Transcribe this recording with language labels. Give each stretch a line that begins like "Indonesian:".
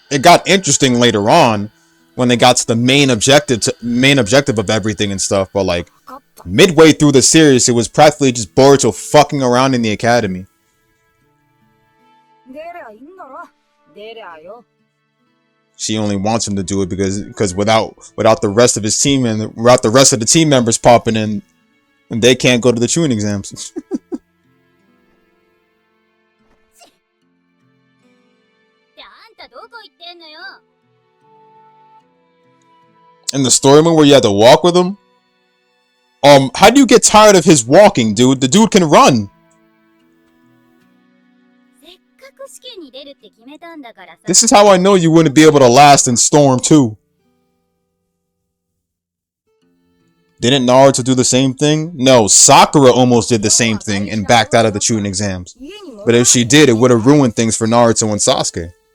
English: It got interesting later on when they got to the main objective of everything and stuff, but like midway through the series, it was practically just Boruto fucking around in the academy.
Japanese: 出りゃいいんだろ。出りゃよ。
English: She only wants him to do it because without the rest of his team and without the rest of the team members popping in, and they can't go to the tuning exams.
Japanese: ってあんたどこ行ってんのよ。
English: In the story mode where you had to walk with him, how do you get tired of his walking, dude? The dude can run.
Japanese: せっかく試験に出るって決めたんだからさ。
English: This is how I know you wouldn't be able to last in Storm 2. Didn't Naruto do the same thing? No, Sakura almost did the same thing and backed out of the tuning exams. But if she did, it would have ruined things for Naruto and Sasuke.